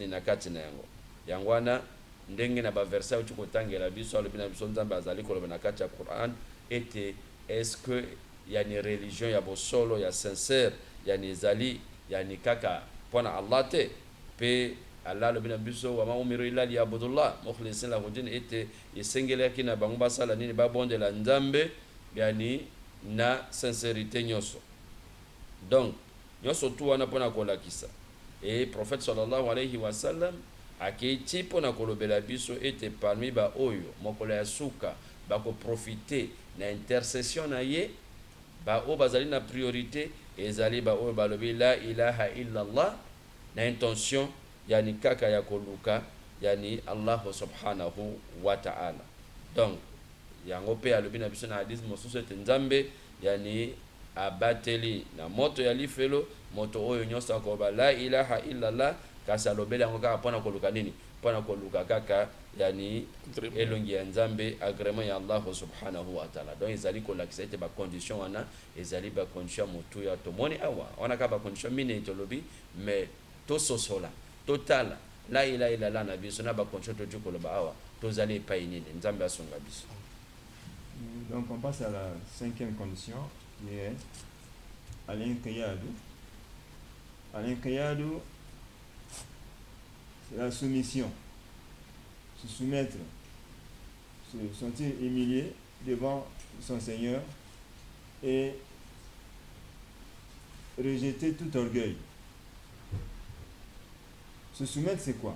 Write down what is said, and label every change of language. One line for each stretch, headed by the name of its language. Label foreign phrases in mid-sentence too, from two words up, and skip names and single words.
Lingala: na kati na yango wana ndenge na baverset oyo tikotangela biso alobi na biso nzambe azali koloba na kati ya Quran ete
French: est-ce que
Lingala: yani religion ya bosolo ya sincère yani ezali yani kaka mpona Allah te pe Allah alobi na biso
Arabic: وما أمروا إلا ليعبدوا الله مخلصين له الدين
Lingala: ete esengelaki na bango basala nini babondela nzambe yani na sincérité nyonso donc nyonso tu wana mpona kolakisa et prophète
Arabic: صلى الله عليه وسلم
Lingala: akei mpona kolobela biso ete parmi baoyo mokolo ya suka bakoprofite na intercession na ye baoyo bazali na priorité ezali baoyo balobi
Arabic: لا إله إلا الله
Lingala: na intention yani kaka ya koluka yani
Arabic: الله سبحانه و
Lingala: ta'ala donc yango pe alobi na biso na hadith mosusu ete nzambe yani abateli na moto ya lifelo moto oyo nyonso akoba
Arabic: لا إله إلا الله
Lingala: kasi alobeli yango kaka mpona koluka nini mpona koluka kaka yani elongi ya nzambe agrément ya
Arabic: الله سبحانه وتعالى
Lingala: donc ezali kolakisa ete bacondition wana ezali bacondition motu ya tomoni awa wana kaka bacondition mine tolobi mais tososola totala
Arabic: لا إله إلا الله
Lingala: na biso na bacondition toji koloba awa tozali epai nini nzambe asonga biso.
French: Donc on passe à la cinquième condition qui est al-inqiyadu. Al-inqiyadu, c'est la soumission, se soumettre, se sentir humilié devant son Seigneur et rejeter tout orgueil. Se soumettre, c'est quoi?